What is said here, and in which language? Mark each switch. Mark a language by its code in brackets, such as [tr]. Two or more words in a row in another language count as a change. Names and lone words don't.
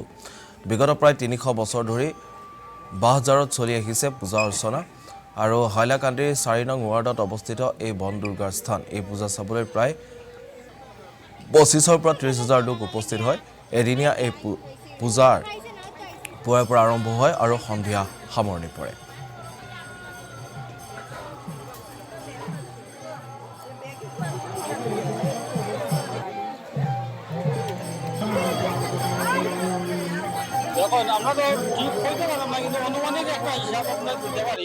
[as] বিগত প্ৰায় ৩০০ বছৰ ধৰি বাহজাৰত চলি আহিছে পূজা অৰ্চনা আৰু হাইলাকান্দিৰ ৪ নং ৱাৰ্ডত অৱস্থিত এই বন দুৰ্গাৰ স্থান। এই পূজা চাবলৈ প্ৰায় ২৫ৰ পৰা ৩০,০০০ লোক উপস্থিত হয়। এদিনীয়া এই পূজাৰ পুৱাৰ পৰা আৰম্ভ হয় আৰু সন্ধিয়া সামৰণি পৰে। [bn] দেখুন আমরা তো ঠিক বলতে পারলাম না, কিন্তু অনুমানিক একটা হিসাব আমরা দিতে পারি।